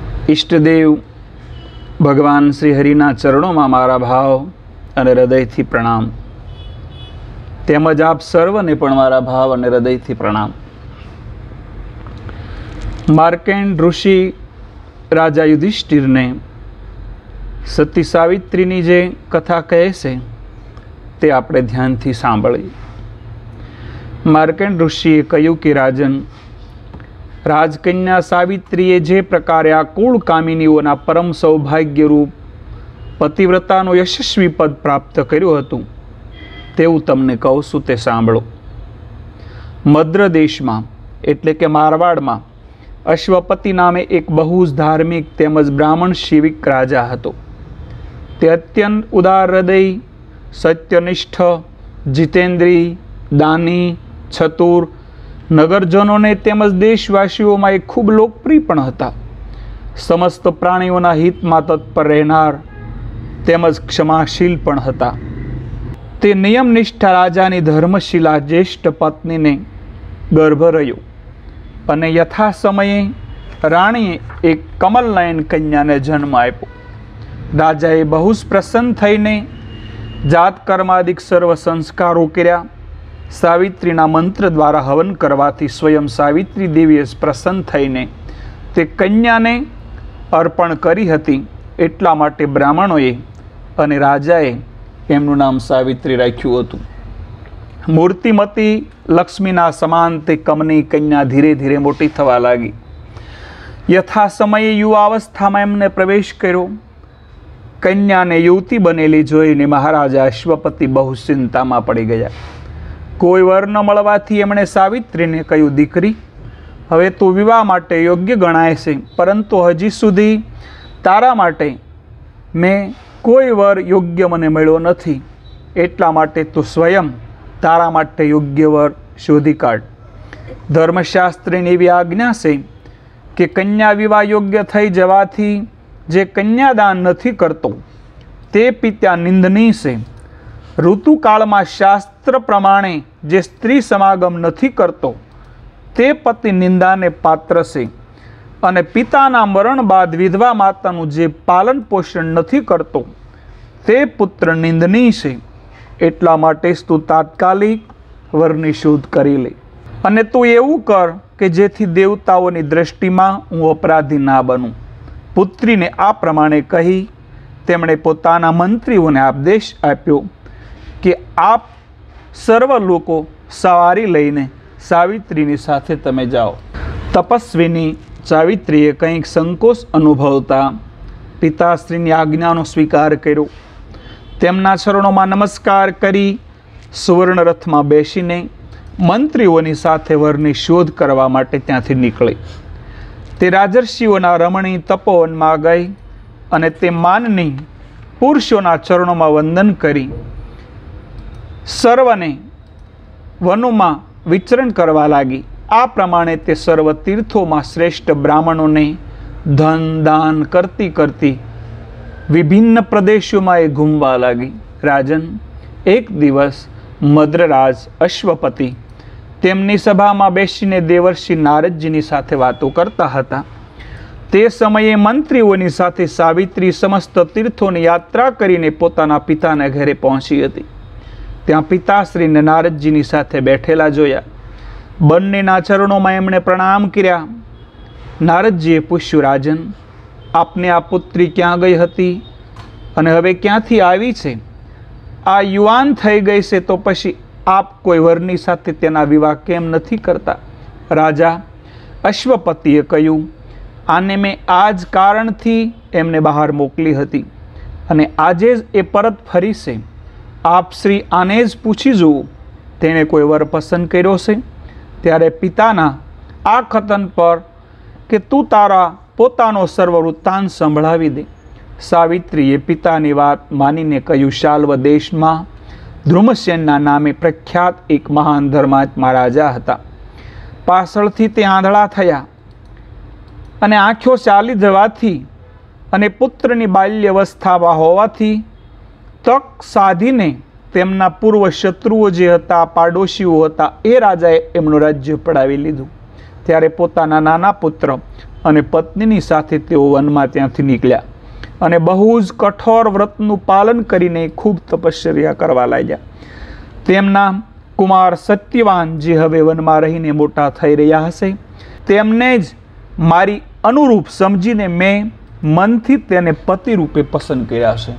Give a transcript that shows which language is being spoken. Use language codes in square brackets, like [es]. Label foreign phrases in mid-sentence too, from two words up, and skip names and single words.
[gu] ઇષ્ટદેવ ભગવાન શ્રી હરિના ચરણોં મેં મારા ભાવ અને હૃદયથી પ્રણામ। તેમજ આપ સર્વને પણ મારા ભાવ અને હૃદયથી પ્રણામ। માર્કેંડ ઋષિ રાજા યુધિષ્ઠિર ને સતી સાવિત્રીની જે કથા કહે સે તે આપણે ધ્યાનથી સાંભળીએ। માર્કેંડ ઋષિએ કહ્યું કિ રાજન, રાજકન્યા સાવિત્રીએ જે પ્રકારે આ કૂળ કામિનીઓના પરમ સૌભાગ્ય રૂપ પતિવ્રતાનો યશસ્વી પદ પ્રાપ્ત કર્યું હતું તેવું તમને કહૂં છું તે સાંભળો। મદ્ર દેશમાં એટલે કે મારવાડમાં અશ્વપતિ નામે એક બહુ ધાર્મિક તેમજ બ્રાહ્મણ શિવિક રાજા હતો। તે અત્યંત ઉદાર હૃદય, સત્યનિષ્ઠ, જિતેન્દ્રી, દાની, ચતુર, નગરજનોં તેમજ દેશવાસીઓં મેં ખૂબ લોકપ્રિય પણ હતા। સમસ્ત પ્રાણીઓના હિત મેં તત્પર રહનાર તેમજ ક્ષમાશીલ પણ હતા। તે નિયમનિષ્ઠા રાજાની ધર્મશીલા જ્યેષ્ઠ પત્ની ને ગર્ભ રહ્યો અને યથા સમયે રાણીએ એક કમલનયન કન્યા ને જન્મ આપ્યો। રાજાએ બહુજ પ્રસન્ન થઈને જાત કર્માદિક સર્વ સંસ્કારોં કર્યા। સાવિત્રીના મંત્ર દ્વારા હવન કરવાથી સ્વયં સાવિત્રી દેવીએ પ્રસન્ન થઈને તે કન્યાને અર્પણ કરી હતી। એટલા માટે બ્રાહ્મણોએ અને રાજાએ એમનું નામ સાવિત્રી રાખ્યું હતું। મૂર્તિમતી લક્ષ્મીના સમાન તે કમની કન્યા ધીરે ધીરે મોટી થવા લાગી। યથા સમયે યુવાવસ્થા મેં એમને પ્રવેશ કર્યો। કન્યા ને યુવતી બનેલી જોઈને મહારાજા અશ્વપતિ બહુ ચિંતા મેં પડી ગયા। કોઈ વર ન મળવાથી એમણે સાવિત્રીને કહ્યું, દીકરી, હવે તૂ વિવાહ માટે યોગ્ય ગણાય છે, પરંતુ હજી સુધી તારા માટે મૈં કોઈ વર યોગ્ય મને મળ્યો નથી। એટલા માટે તૂ સ્વયં તારા માટે યોગ્ય વર શોધી કાઢ। ધર્મશાસ્ત્રીની એવી આજ્ઞા છે કિ કન્યા વિવાહ યોગ્ય થઈ જવાથી જે કન્યાદાન નથી કરતો તે પિતા નિંદનીય છે। ઋતુકાલ મેં શાસ્ત્ર પ્રમાણે જે સ્ત્રી સમાગમ નહીં કરતો તે પતિ નિંદા ને પાત્ર સે અને પિતાના મરણ બાદ વિધવા માતાનુ જે પાલન પોષણ નહીં કરતો તે પુત્ર નિંદનીય સે। એટલા માટે તૂ તાત્કાલિક વરની શોધ કરી લે અને તૂ એવું કર કે જેથી દેવતાઓની દૃષ્ટિ મેં હૂઁ અપરાધી ના બનૂં। પુત્રી ને આ પ્રમાણે કહી તેમણે પોતાના મંત્રીઓને આદેશ આપ્યો કિ આપ સર્વ લોકો સવારી લઈને સાવિત્રીની સાથે તમે જાઓ। તપસ્વીની સાવિત્રીએ કંઈક સંકોચ અનુભવતા પિતાશ્રીની આજ્ઞાનો સ્વીકાર કર્યો। તેમના ચરણોમાં નમસ્કાર કરી સુવર્ણ રથ મેં બેસીને મંત્રીઓની સાથે વરની શોધ કરવા માટે ત્યાંથી નિકળી। તે રાજર્ષિઓના રમણી તપોવન મેં ગઈ અને તે માનની પુરુષોના ચરણોં મેં વંદન કરી સર્વને વનોં મેં વિચરણ કરવા લાગી। આ પ્રમાણે તે સર્વ તીર્થોં મેં શ્રેષ્ઠ બ્રાહ્મણોં ને ધન દાન કરતી કરતી વિભિન્ન પ્રદેશોં મેં ઘૂમવા લગી। રાજન, એક દિવસ મદ્રરાજ અશ્વપતિ તેમની સભા મેં બેસીને દેવર્ષિ નારદજીની સાથે વાતો કરતા હતા। તે સમયે મંત્રીઓની સાથે સાવિત્રી સમસ્ત તીર્થોની યાત્રા કરીને પોતાના પિતાના ઘરે પહોંચી હતી। ત્યાં પિતાશ્રી ને નારદજીની સાથે બૈઠેલા જોયા। બંનેના ચરણોં મેં એમણે પ્રણામ કર્યા। નારદજીએ પૂછ્યું, રાજન, આપને આ પુત્રી ક્યાં ગઈ હતી અને હવે ક્યાંથી આવી છે? આ યુવાન થઈ ગઈ છે તો પછી આપ કોઈ વરની સાથે તેના વિવાહ કેમ નથી કરતા? રાજા અશ્વપતિએ કહ્યું, આને મૈં આજ કારણથી એમને બહાર મોકલી હતી અને આજે જ એ પરત ફરી છે। આપ શ્રી આને જ પૂછી જુઓ તેને કોઈ વર પસંદ કર્યો છે? ત્યારે પિતાના આ કથન પર કિ તૂ તારા પોતાનો સર્વ વૃત્તાંત સંભળાવી દે। સાવિત્રીએ પિતાની વાત માનીને કહ્યું, શાલ્વ દેશ મેં દ્રુમસેનના નામે પ્રખ્યાત એક મહાન ધર્માત્મા રાજા હતા। પાછળથી તે આંધળા થયા અને આઁખોં ચાલી જવાથી અને પુત્રની બાલ્યવસ્થા હોવાથી તક સાધીને તેમના પૂર્વ શત્રુઓ જે હતા, પાડોશીઓ હતા, એ રાજાએ એમનું રાજ્ય पડાવી લીધું। ત્યારે પોતાના નાના પુત્ર અને પત્નીની સાથે તેઓ વનમાં ત્યાંથી નીકળ્યા અને બહુ જ કઠોર વ્રતનું પાલન કરીને ખૂબ તપશ્ચર્યા કરવા લાગ્યા. તેમના કુમાર સત્યવાન જે હવે વનમાં રહીને મોટા થઈ રહ્યા હશે તેમને જ મારી અનુરૂપ સમજીને મેં મનથી તેને પતિ રૂપે પસંદ કર્યા છે.